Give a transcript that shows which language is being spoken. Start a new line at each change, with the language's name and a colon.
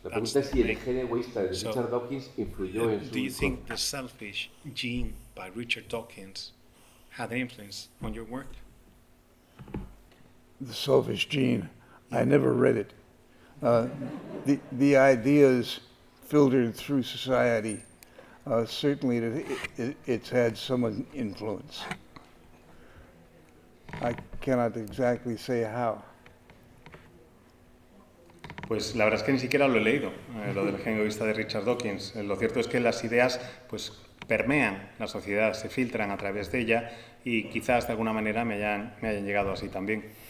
Spanish: La pregunta es si el genio egoísta de Richard Dawkins influyó en su...
English: Do you think the selfish gene by Richard Dawkins had an influence on your work? The selfish gene, I never read it. The ideas filtered through society, certainly it's had some influence. I cannot exactly say how.
Spanish: Pues la verdad es que ni siquiera lo he leído, lo del genio egoísta de Richard Dawkins. Lo cierto es que las ideas pues permean la sociedad, se filtran a través de ella, y quizás de alguna manera me hayan llegado así también.